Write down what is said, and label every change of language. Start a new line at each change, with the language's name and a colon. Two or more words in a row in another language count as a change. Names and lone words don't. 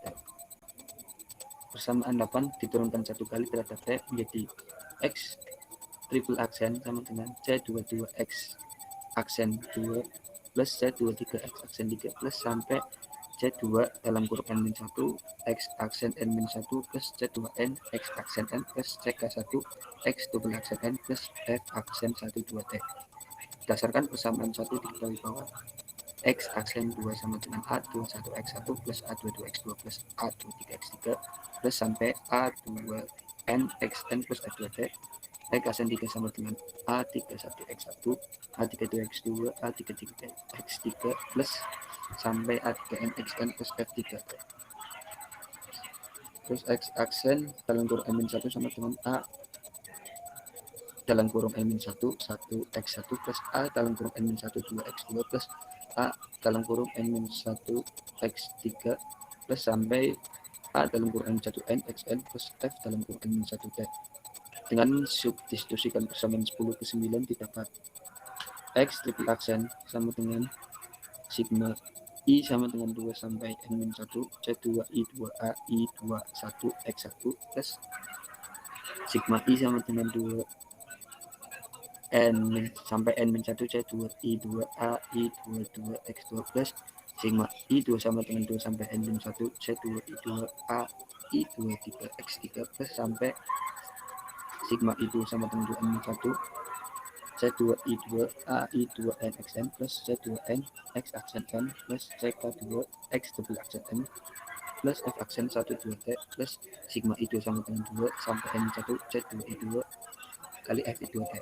Indonesian: Persamaan 8 diturunkan satu kali terhadap T menjadi X triple aksen sama dengan C22X aksen 2 plus C23X aksen 3 plus sampai C2 dalam kurung N-1 X aksen N-1 plus C2N X aksen N plus CK1 X double aksen N plus F aksen 1 2T. Berdasarkan persamaan 1 diketahui bahwa X aksen 2 sama dengan A21X1 plus A22X2 plus A23X3 plus sampai A2N XN plus A2T. X aksen 3 sama dengan A31X1, A32X2, A33X3 plus sampai A3N XN plus F3T. Terus X aksen dalam kurung N-1 sama dengan A dalam kurung N-1 1X1 plus A dalam kurung N-1 2X2 plus A dalam kurung N-1 X3 plus sampai A dalam kurung N1 N XN plus F dalam kurung N-1 T. Dengan substitusikan persamaan 10 ke 9 didapat X triple aksen sama dengan sigma I sama dengan 2 sampai N-1 C2 I2A I21 X1 plus sigma I sama dengan 2 N sampai N-1 C2 I2A I22 X2 plus sigma I2 sama dengan 2 sampai N-1 C2 I2A I23 X3 plus sampai sigma I2 sama dengan 2 N-1 C2 I2 A I2 N XN plus C2 N X aksen N plus CK2 X double aksen N plus F aksen 1 2T plus sigma I2 sama dengan 2 sampai N1 C2 I2 kali F I2 T.